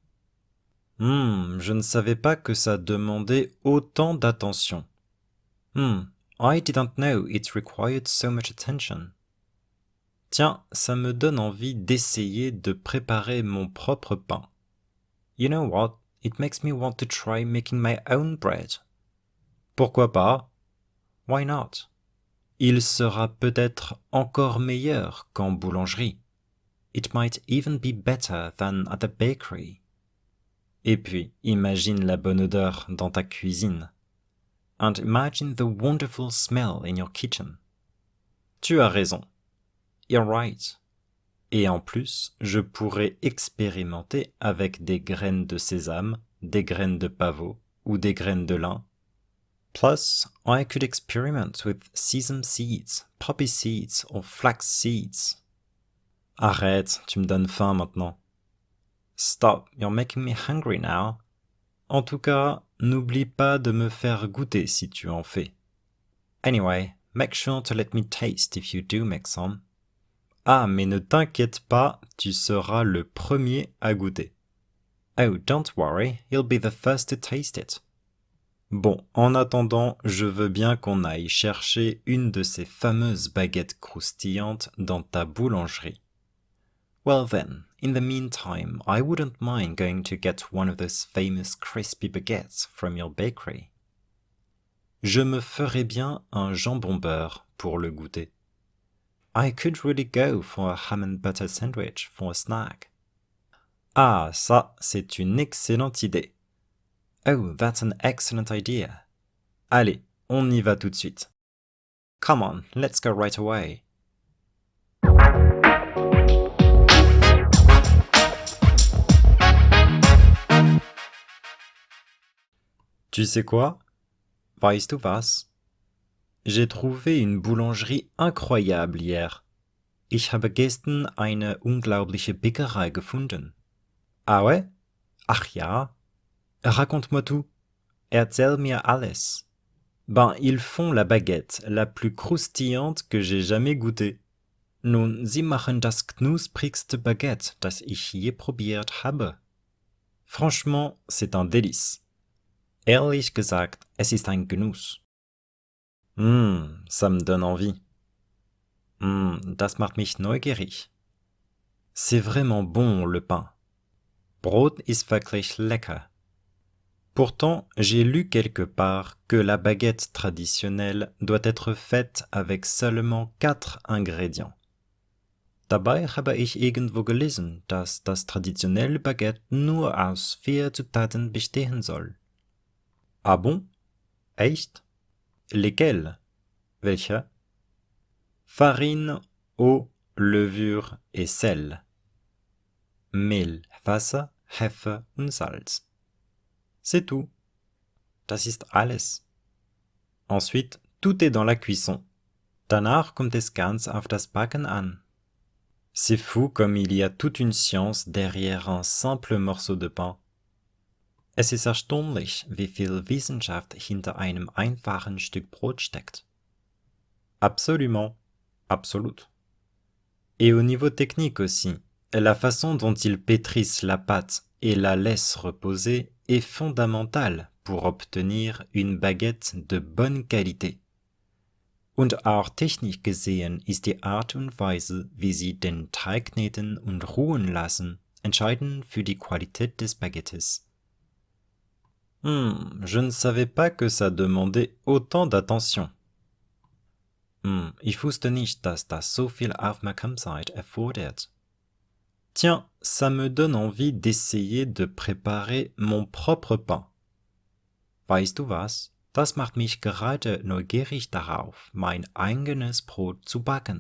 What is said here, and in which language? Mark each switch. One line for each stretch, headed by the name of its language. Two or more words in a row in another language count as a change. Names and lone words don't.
French: Je ne savais pas que ça demandait autant d'attention.
English: I didn't know it required so much attention.
French: Tiens, ça me donne envie d'essayer de préparer mon propre pain.
English: You know what? It makes me want to try making my own bread.
French: Pourquoi pas?
English: Why not?
French: Il sera peut-être encore meilleur qu'en boulangerie.
English: It might even be better than at a bakery.
French: Et puis, imagine la bonne odeur dans ta cuisine.
English: And imagine the wonderful smell in your kitchen.
French: Tu as raison.
English: You're right.
French: Et en plus, je pourrais expérimenter avec des graines de sésame, des graines de pavot ou des graines de lin.
English: Plus, I could experiment with sesame seeds, poppy seeds or flax seeds.
French: Arrête, tu me donnes faim maintenant.
English: Stop, you're making me hungry now.
French: En tout cas, n'oublie pas de me faire goûter si tu en fais.
English: Anyway, make sure to let me taste if you do make some.
French: Ah, mais ne t'inquiète pas, tu seras le premier à goûter.
English: Oh, don't worry, you'll be the first to taste it.
French: Bon, en attendant, je veux bien qu'on aille chercher une de ces fameuses baguettes croustillantes dans ta boulangerie.
English: Well then, in the meantime, I wouldn't mind going to get one of those famous crispy baguettes from your bakery.
French: Je me ferais bien un jambon beurre pour le goûter.
English: I could really go for a ham and butter sandwich for a snack.
French: Ah, ça, c'est une excellente idée.
English: Oh, that's an excellent idea.
French: Allez, on y va tout de suite.
English: Come on, let's go right away.
French: Tu sais quoi?
German: Weißt du was?
French: J'ai trouvé une boulangerie incroyable hier.
German: Ich habe gestern eine unglaubliche Bäckerei gefunden.
French: Ah ouais?
German: Ach ja?
French: Raconte-moi tout.
German: Erzähl mir alles.
French: Ben, ils font la baguette la plus croustillante que j'ai jamais goûtée.
German: Nun, sie machen das knusprigste Baguette, das ich je probiert habe.
French: Franchement, c'est un délice.
German: Ehrlich gesagt, es ist ein Genuss.
French: Ça me donne envie.
German: Das macht mich neugierig.
French: C'est vraiment bon, le pain.
German: Brot ist wirklich lecker.
French: Pourtant, j'ai lu quelque part que la baguette traditionnelle doit être faite avec seulement 4 ingrédients.
German: Dabei habe ich irgendwo gelesen, dass das traditionelle Baguette nur aus 4 Zutaten bestehen soll.
French: Ah bon? Echt? Lesquels?
German: Welche?
French: Farine, eau, levure et sel.
German: Mehl, Wasser, Hefe und Salz.
French: C'est tout.
German: Das ist alles.
French: Ensuite, tout est dans la cuisson.
German: Danach kommt es ganz auf das Backen an.
French: C'est fou comme il y a toute une science derrière un simple morceau de pain.
German: Es ist erstaunlich, wie viel Wissenschaft hinter einem einfachen Stück Brot steckt.
French: Absolument. Absolut. Et au niveau technique aussi, la façon dont ils pétrissent la pâte et la laissent reposer est fondamentale pour obtenir une baguette de bonne qualité.
German: Und auch technisch gesehen ist die Art und Weise, wie sie den Teig kneten und ruhen lassen, entscheidend für die Qualität des Baguettes.
French: Je ne savais pas que ça demandait autant d'attention.
German: Ich wusste nicht, dass das so viel Aufmerksamkeit erfordert.
French: Tiens, ça me donne envie d'essayer de préparer mon propre pain.
German: Weißt du was? Das macht mich gerade neugierig darauf, mein eigenes Brot zu backen.